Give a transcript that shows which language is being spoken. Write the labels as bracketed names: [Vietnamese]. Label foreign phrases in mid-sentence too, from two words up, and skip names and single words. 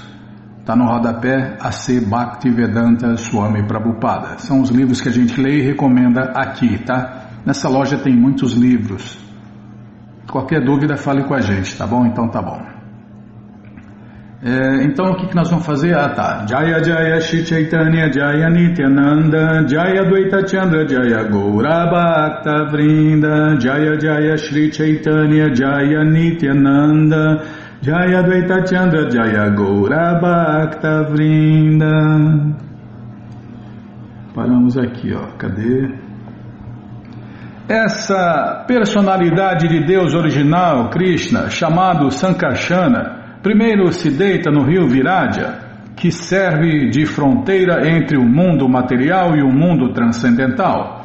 [Portuguese] Está no rodapé A.C. Bhaktivedanta Swami Prabhupada. São os livros que a gente lê e recomenda aqui, tá? Nessa loja tem muitos livros. Qualquer dúvida, fale com a gente, tá bom? Então tá bom. Então o que nós vamos fazer? Tá. [Sanskrit] Jaya Jaya Shri Chaitanya Jaya Nityananda Jaya Dvaita Chandra Jaya Gaura Bhakta Vrinda Jaya Jaya Shri Chaitanya Jaya Nityananda Jaya Dvaita Chandra Jaya Gaura Bhakta Vrinda. [Portuguese] Paramos aqui, cadê? Essa personalidade de Deus original, Krishna, chamado Sankarsana, primeiro se deita no rio Viraja, que serve de fronteira entre o mundo material e o mundo transcendental.